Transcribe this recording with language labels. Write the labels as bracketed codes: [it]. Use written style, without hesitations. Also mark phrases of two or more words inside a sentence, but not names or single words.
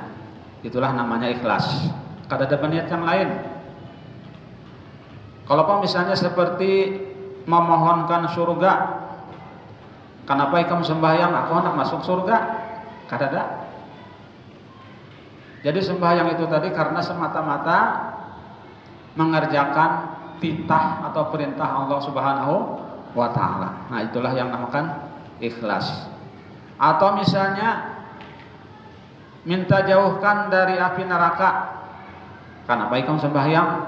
[bjn] Itulah namanya ikhlas. Kada ada niat yang lain. Kalau misalnya seperti memohonkan surga, kenapa ikam sembahyang aku hendak masuk surga? Kada ada. Jadi sembahyang itu tadi karena semata-mata mengerjakan titah atau perintah Allah [ar] Subhanahu wa Ta'ala. [bjn] Nah, itulah yang namakan ikhlas. Atau misalnya minta jauhkan dari api neraka, kenapa ikam sembahyang?